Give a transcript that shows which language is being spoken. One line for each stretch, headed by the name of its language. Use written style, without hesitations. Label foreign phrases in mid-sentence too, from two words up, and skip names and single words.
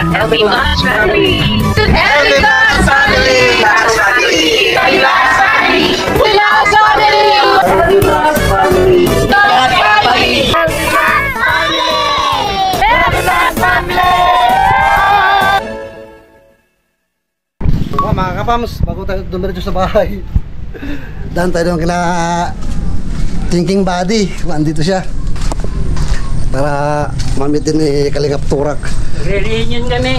Filipino: Pilas family. Pilas family. Pilas family. Pilas family. Pilas family. Pilas family. Pilas family. Pilas family. Mga kapams, bago tayo dumiretso sa bahay, daan tayo doon kila Thinking Buddy, kung andito siya, para mamitin ni Kalingap Turak. Re-reunion kami.